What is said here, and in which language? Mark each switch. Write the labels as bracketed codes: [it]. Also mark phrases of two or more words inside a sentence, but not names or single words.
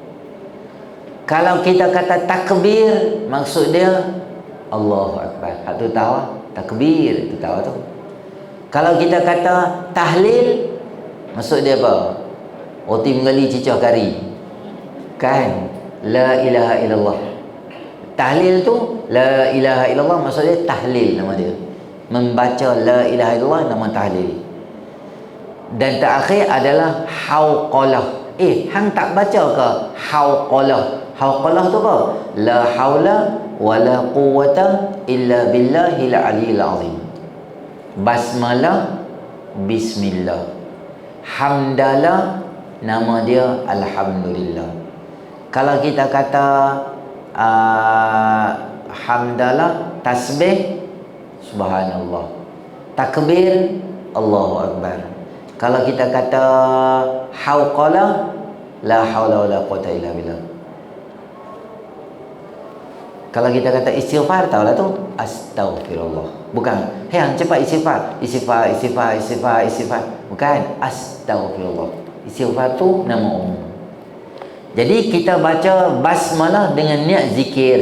[ms] Kalau kita kata takbir, maksud dia [ar] الله أكبر. [ms] Hak tu tahu takbir, tu tahu tu. Kalau kita kata tahlil, maksud dia apa? Roti menggali cicah kari. Kan? [ar] لا إله إلا الله. [ms] Tahlil tu [ar] لا إله إلا الله, [ms] maksud dia tahlil nama dia. Membaca [ar] لا إله إلا الله [ms] nama tahlil. Dan terakhir adalah hauqalah. Hang tak baca ke hauqalah? Hauqalah tu apa? [ar] لا حول ولا قوة إلا بالله العلي العظيم. [ms] Basmalah, bismillah. Hamdalah, nama dia alhamdulillah. Kalau kita kata hamdalah, tasbih, subhanallah. Takbir, [ar] الله أكبر. [ms] Kalau kita kata hauqalah, [ar] لا حول ولا قوة إلا بالله. [ms] Kalau kita kata istighfar, tahulah tu astaghfirullah. Bukan, hang cepat istighfar. Istighfar. Bukan, astaghfirullah. Istighfar tu nama umum. Jadi kita baca basmalah dengan niat zikir.